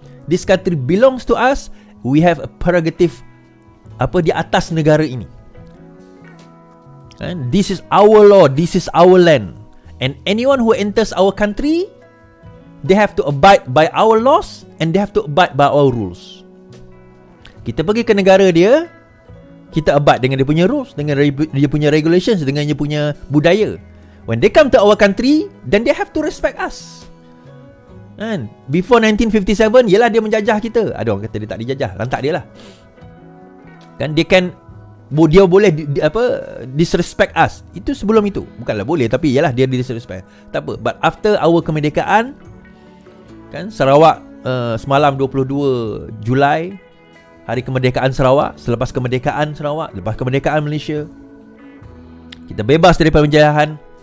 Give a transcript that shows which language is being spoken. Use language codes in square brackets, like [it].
[en] This country belongs to us. We have a prerogative [ms] di atas negara ini. [en] And this is our law, this is our land. And anyone who enters our country, they have to abide by our laws and they have to abide by our rules. [ms] Kita pergi ke negara dia, kita abide dengan dia punya rules, dengan dia punya regulations, dengan dia punya budaya. [en] When they come to our country, then they have to respect us. [ms] And before 1957, yelah dia menjajah kita. Ada orang kata dia tak dijajah, lantak dia lah. Kan dia boleh [en] disrespect us. [ms] Itu sebelum itu. Bukanlah boleh, tapi yalah dia disrespect. Tak apa. [en] But after our [ms] kemerdekaan, kan, Sarawak semalam 22 Julai, hari kemerdekaan Sarawak, selepas kemerdekaan Sarawak, lepas kemerdekaan Malaysia, kita bebas daripada penjajahan.